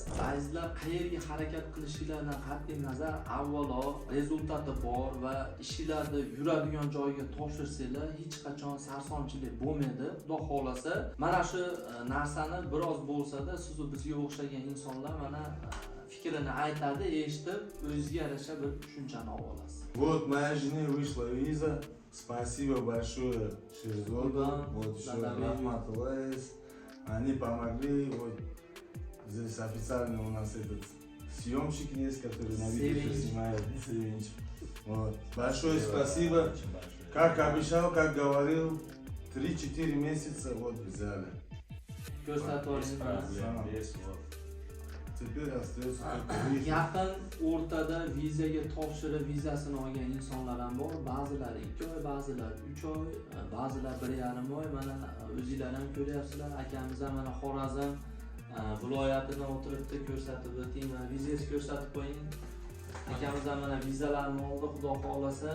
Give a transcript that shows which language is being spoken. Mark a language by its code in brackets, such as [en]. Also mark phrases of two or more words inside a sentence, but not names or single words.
[uz] Sizlar qayerga harakat qilishinglardan qat'iy nazar, avvalo rezultati bor va ishinglarni yuradigan joyga topshirsanglar, hech qachon sarsonchilik bo'lmaydi. Xudo xolasa, mana shu narsani biroz bo'lsa-da siz bizga o'xshagan insonlar mana fikrini aytadi, eshitib, o'ziga yarasha bir tushunchani olasiz. [ru] Вот, моя жене вышла виза. Спасибо большое Шерзоду, вот еще Рахматуллаис. Они помогли, вот здесь официально у нас этот съемщик есть, который на видео снимает. Вот. Большое спасибо. Как обещал, как говорил, 3-4 месяца вот взяли. Теперь остается только [uz] yaqin o'rtada vizaga topshirib vizasini olgan insonlar ham bor. Ba'zilari 2 oy, ba'zilari 3 oy, ba'zilar 1,5 oy. Mana o'zingizlar ham ko'ryapsizlar. Akamiz ham mana Xorazm viloyatida o'tiribdi, ko'rsatib o'ting. Mana vizangizni ko'rsatib qo'ying. Akamiz ham mana vizalarni oldi, xudo xolasa.